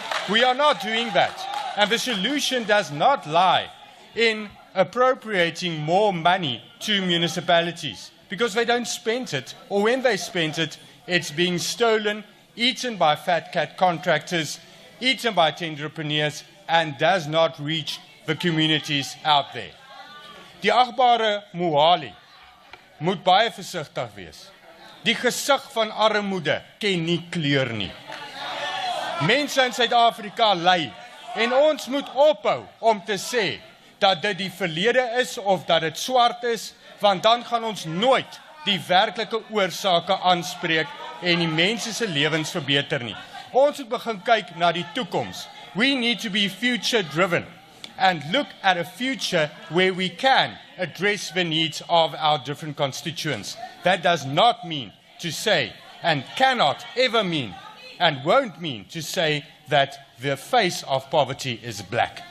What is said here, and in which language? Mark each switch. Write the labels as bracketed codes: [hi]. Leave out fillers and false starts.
[en] We are not doing that, and the solution does not lie in appropriating more money to municipalities, because they don't spend it, or when they spend it, it's being stolen, eaten by fat cat contractors, eaten by tenderpreneurs, and does not reach the communities out there. [af] Die agbare Mohale moet baie versigtig wees. Die gesig van armoede ken nie kleur nie. Mense in Suid-Afrika ly, en ons moet ophou om te sê dat dit die verlede is of dat dit swart is, want dan gaan ons nooit die werklike oorsake aanspreek en die mense se lewens verbeter nie. Ons moet begin kyk na die toekoms. [en] We need to be future driven and look at a future where we can address the needs of our different constituents. That does not mean to say, and cannot ever mean, and won't mean to say that the face of poverty is black.